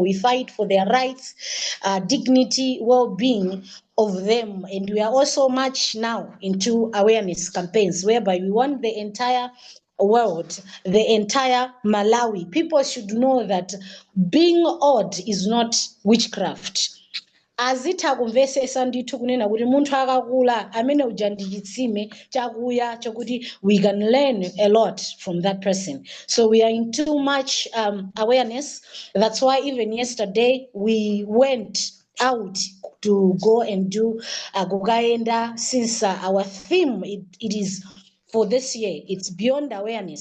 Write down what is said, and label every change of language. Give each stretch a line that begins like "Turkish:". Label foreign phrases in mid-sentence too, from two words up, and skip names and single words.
English: We fight for their rights, dignity, well-being of them. And we are also much now into awareness campaigns whereby we want the entire world, the entire Malawi. People should know that being odd is not witchcraft.
Nyanja: Azitha kumvesesa ndithu kunena kuti munthu akakula amene uja ndi chitsime chakuya chokuti
English: we can learn a lot from that person. So we are in too much awareness. That's why even yesterday we went out to go and do kukaenda, since our theme it is for this year, it's beyond awareness.